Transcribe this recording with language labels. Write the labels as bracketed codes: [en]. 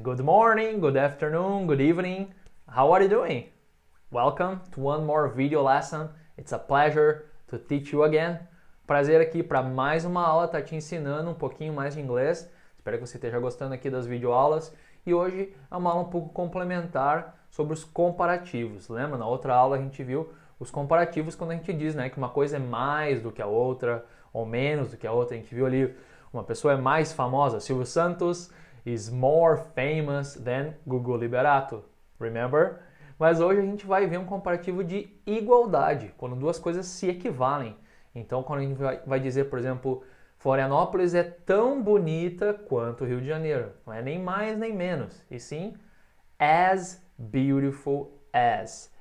[en] Good morning, good afternoon, good evening. How are you doing? Welcome to one more video lesson. It's a pleasure to teach you again. [pt] Prazer aqui para mais uma aula, tá te ensinando um pouquinho mais de inglês. Espero que você esteja gostando aqui das videoaulas. E hoje é uma aula um pouco complementar sobre os comparativos. Lembra? Na outra aula a gente viu os comparativos quando a gente diz, né, que uma coisa é mais do que a outra ou menos do que a outra. A gente viu ali uma pessoa é mais famosa. [en] Silvio Santos is more famous than Gugu Liberato. Remember? [pt] Mas hoje a gente vai ver um comparativo de igualdade, quando duas coisas se equivalem. Então, quando a gente vai dizer, por exemplo, Florianópolis é tão bonita quanto o Rio de Janeiro. Não é nem mais nem menos, e sim [en] as beautiful as.